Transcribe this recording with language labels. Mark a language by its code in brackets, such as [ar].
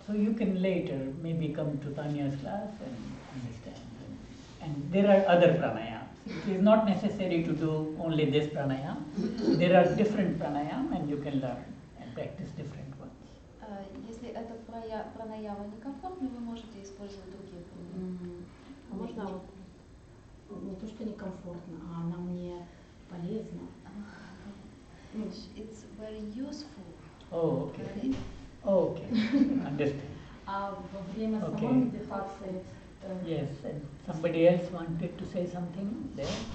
[en] So you can later maybe come to Tanya's class and understand. And there are other pranayams. It is not necessary to do only this pranayam. There are different pranayam and you can learn and practice different ones. [ru] Если эта пранаяма некомфортна, вы можете использовать другие пранаямы. Можно не то, что некомфортно, а она мне полезна. [en] It's very useful. Oh, okay. Okay. Understand. [ru] А во время самой медитации... [en] Yes, and somebody else wanted to say something there?